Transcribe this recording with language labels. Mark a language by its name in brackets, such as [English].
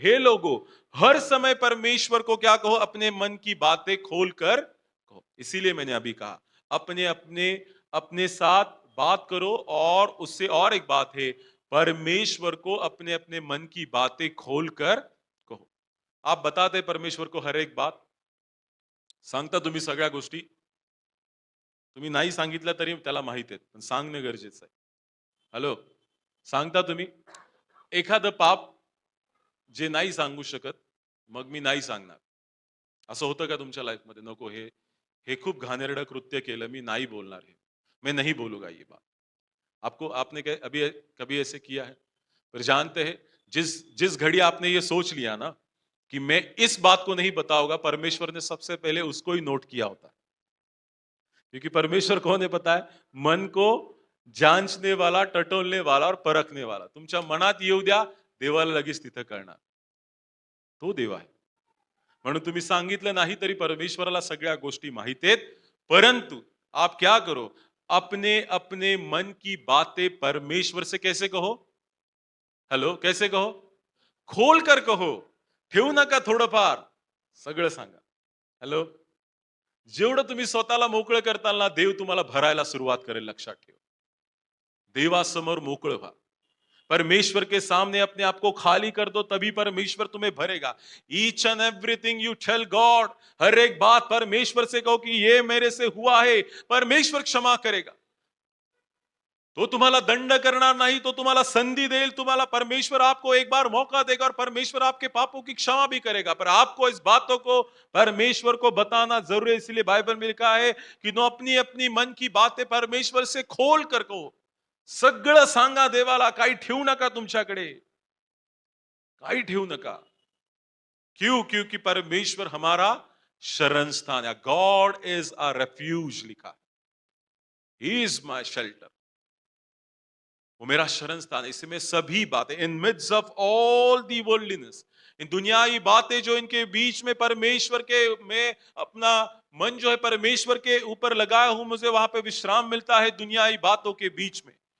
[Hindi] हे लोगों, हर समय परमेश्वर को क्या कहो? अपने मन की बातें खोल कर कहो. इसीलिए मैंने अभी कहा, अपने अपने अपने साथ बात करो. और उससे और एक बात है, परमेश्वर को अपने अपने मन की बातें खोलकर कहो. आप बताते परमेश्वर को हर एक बात. [Marathi] सांगता तुम्ही सगळ्या गोष्टी. तुम्ही नाही सांगितलं तरी त्याला माहित आहे, पण सांगणं गरजेचं आहे. हॅलो, सांगता तुम्ही एखादं पाप जे नाही सांगू शकत, मग मी नाही सांगणार, असं होतं का तुमच्या लाईफमध्ये? नको, हे हे खूप घाणेरडं कृत्य केलं, मी नाही बोलणार, [Hindi] हे मैं नहीं बोलूंगा ये बात. आपको आपने अभी कभी ऐसे किया है? पर जानते हैं, जिस जिस घड़ी आपने ये सोच लिया ना कि मैं इस बात को नहीं बताऊंगा, परमेश्वर ने सबसे पहले उसको ही नोट किया होता है. क्योंकि परमेश्वर कौन है पता है? मन को जांचने वाला, टटोलने वाला और परखने वाला. [Marathi] तुमच्या मनात येऊ द्या, देवाला लगेच तिथं कळणार. तो देव आहे. म्हणून तुम्ही सांगितलं नाही तरी परमेश्वराला सगळ्या गोष्टी माहित आहेत. [Hindi] परंतु आप क्या करो? अपने अपने मन की बातें परमेश्वर से कैसे कहो? हेलो, कैसे कहो? खोल कर कहो. [Marathi] ठेवू नका थोडंफार, सगळं सांगा. हॅलो, जेवढं तुम्ही स्वतःला मोकळं करताल ना, देव तुम्हाला भरायला सुरुवात करेल. लक्षात ठेवा. देवासमोर मोकळं व्हा. [Hindi] परमेश्वर के सामने अपने आप को खाली कर दो, तभी परमेश्वर तुम्हें भरेगा. [English] Each and everything you tell God. [Hindi] हर एक बात परमेश्वर से कहो कि ये मेरे से हुआ है. परमेश्वर क्षमा करेगा. [Marathi] तो तुम्हाला दंड करणार नाही, तो तुम्हाला संधि देईल. [Hindi] तुम्हाला परमेश्वर आपको एक बार मौका देगा और परमेश्वर आपके पापों की क्षमा भी करेगा. पर आपको इस बातों को परमेश्वर को बताना जरूरी है. इसलिए बाइबल में लिखा है कि नो, अपनी अपनी मन की बातें परमेश्वर से खोल कर कहो. [Marathi] सगळं सांगा देवाला. काही ठेवू नका तुमच्याकडे, काही ठेवू नका. [Hindi] क्यों? क्योंकि परमेश्वर हमारा शरण स्थान है. [English] God is a refuge [Hindi] लिखा. [English] He is my shelter. [Hindi] वो मेरा शरण स्थान है. इसमें सभी बातें, [English] in midst of all the worldliness, [Hindi] इन दुनियावी बातें जो इनके बीच में परमेश्वर के, मैं अपना मन जो है परमेश्वर के ऊपर लगाया हूं, मुझे वहां पे विश्राम मिलता है दुनियावी बातों के बीच में.